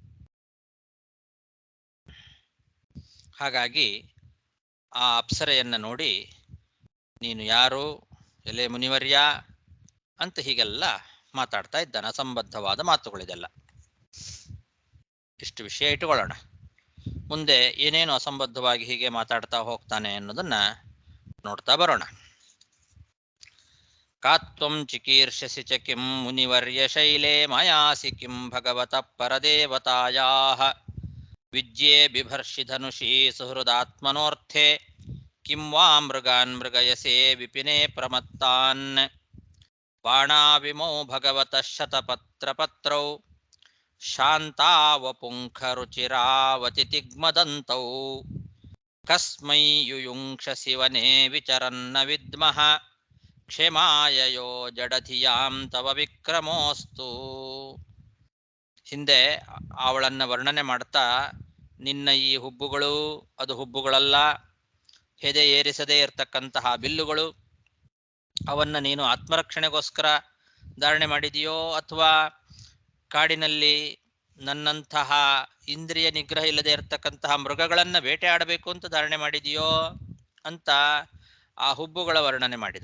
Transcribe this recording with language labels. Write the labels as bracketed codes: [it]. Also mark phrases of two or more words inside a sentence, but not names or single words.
[kn] ಹಾಗಾಗಿ ಆ ಅಪ್ಸರೆಯನ್ನ ನೋಡಿ ನೀನು ಯಾರು, ಎಲೆ ಮುನಿವರ್ಯ ಅಂತ ಹೀಗೆಲ್ಲ ಮಾತಾಡ್ತಾ ಇದ್ದಾನೆ. ಅಸಂಬದ್ಧವಾದ ಮಾತುಗಳಿದೆಲ್ಲ. ಇಷ್ಟು ವಿಷಯ ಇಟ್ಟುಕೊಳ್ಳೋಣ. ಮುಂದೆ ಏನೇನು ಅಸಂಬದ್ಧವಾಗಿ ಹೀಗೆ ಮಾತಾಡ್ತಾ ಹೋಗ್ತಾನೆ ಅನ್ನೋದನ್ನ ನೋಡ್ತಾ ಬರೋಣ. [sa] ಕಾತ್ವಂ ಚಿಕೀರ್ಷಸಿ ಚ ಕಿಂ ಮುನಿವರ್ಯ ಶೈಲೇ ಮಯಾಸಿ ಕಿಂ ಭಗವತಃ ಪರದೇವತಾಯಾಃ ವಿಜ್ಯೆ ಬಿಭರ್ಷಿ ಧನುಷಿ ಸುಹೃದಾತ್ಮನೋರ್ಥೆ ಕಿಂ ವಾ ಮೃಗಾನ್ ಮೃಗಯಸೆ ವಿಪಿನೆ ಪ್ರಮತ್ತಾನ್ ಬಾಣಾವಿಮೌ ಭಗವತಃ ಶತಪತ್ರಪತ್ರೌ ಶಾಂತಾವಪುಂಖರುಚಿರಾವತಿತಿಗ್ಮದಂತೌ ಕಸ್ಮೈ ಯುಯುಂಕ್ಷಸಿ ವನೆ ವಿಚರನ್ನ ವಿದ್ಮಃ ಕ್ಷೇಮಾಯ ಯೋ ಜಡಧಿಯಾಂ ತವ ವಿಕ್ರಮೋಸ್ತು. [kn] ಹಿಂದೆ ಅವಳನ್ನ ವರ್ಣನೆ ಮಾಡ್ತಾ, ನಿನ್ನ ಈ ಹುಬ್ಬುಗಳು ಅದು ಹುಬ್ಬುಗಳಲ್ಲ, ಹೆದೆ ಏರಿಸದೇ ಇರತಕ್ಕಂತಹ ಬಿಲ್ಲುಗಳು, ಅವನ್ನ ನೀನು ಆತ್ಮರಕ್ಷಣೆಗೋಸ್ಕರ ಧಾರಣೆ ಮಾಡಿದೆಯೋ ಅಥವಾ ಕಾಡಿನಲ್ಲಿ ನನ್ನಂತಹ ಇಂದ್ರಿಯ ನಿಗ್ರಹ ಇಲ್ಲದೆ ಇರತಕ್ಕಂತಹ ಮೃಗಗಳನ್ನ ಬೇಟೆಯಾಡಬೇಕು ಅಂತ ಧಾರಣೆ ಮಾಡಿದೆಯೋ ಅಂತ ಆ ಹುಬ್ಬುಗಳ ವರ್ಣನೆ ಮಾಡಿದ.